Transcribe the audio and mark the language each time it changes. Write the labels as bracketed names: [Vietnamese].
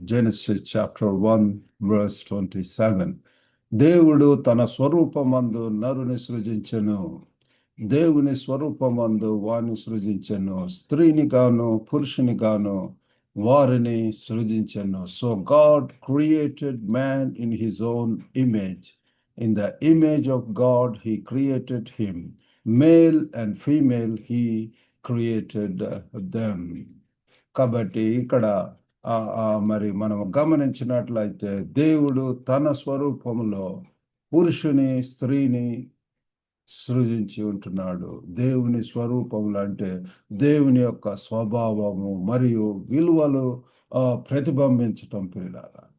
[English] Genesis chapter 1 verse 27. [Telugu] దేవుడు తన స్వరూపమందు నరుని సృజించెను, దేవుని స్వరూపమందు వారిని సృజించెను, స్త్రీని గాను పురుషుని గాను వారిని సృజించెను. [English] So God created man in his own image. In the image of God he created him. Male and female he created them. [Telugu] కాబట్టి ఇక్కడ మరి మనం గమనించినట్లయితే దేవుడు తన స్వరూపంలో పురుషుని స్త్రీని సృజించి ఉంటున్నాడు. దేవుని స్వరూపములు అంటే దేవుని యొక్క స్వభావము మరియు విలువలు ప్రతిబింబించటం పిల్లారా.